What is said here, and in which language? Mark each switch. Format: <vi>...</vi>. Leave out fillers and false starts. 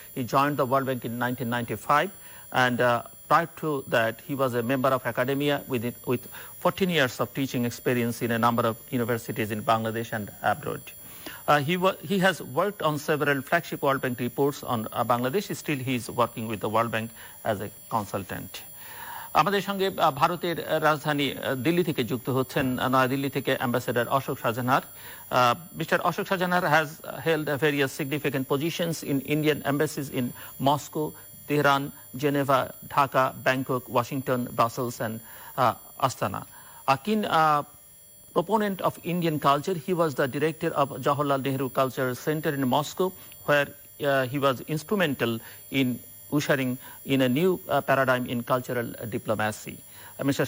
<en>He joined the World Bank in 1995, and prior to that he was a member of academia with 14 years of teaching experience in a number of universities in Bangladesh and abroad. He has worked on several flagship World Bank reports on Bangladesh. Still he is working with the World Bank as a consultant.</en> <bn>আমাদের সঙ্গে ভারতের রাজধানী দিল্লি থেকে যুক্ত হচ্ছেন নয়াদিল্লি থেকে ambassador Ashok Shahjahan.</bn> <en>Mr. Ashok Shahjahan has held various significant positions in Indian embassies in Moscow, Tehran, Geneva, Dhaka, Bangkok, Washington, Brussels, and Astana. A keen proponent of Indian culture, he was the director of Jawaharlal Nehru Cultural Center in Moscow, where he was instrumental in ushering in a new paradigm in cultural diplomacy. Mr.</en>